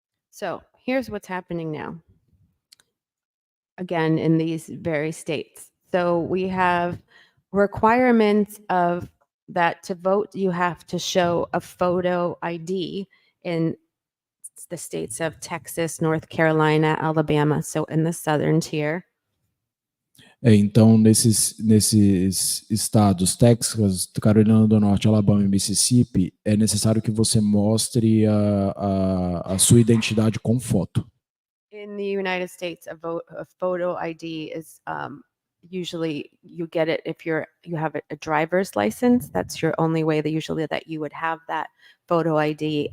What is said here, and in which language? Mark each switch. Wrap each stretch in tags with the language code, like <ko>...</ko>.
<en>So here's what's happening now. Again, in these very states. So we have requirements of that to vote, you have to show a photo ID in the states of Texas, North Carolina, Alabama, so in the southern tier.</en> <pt>Então, nesses estados, Texas, Carolina do Norte, Alabama e Mississippi, é necessário que você mostre a sua identidade com foto.</pt> <en>In the United States, a photo ID is usually you get it if you have a driver's license. That's your only way that you would have that photo ID.</en>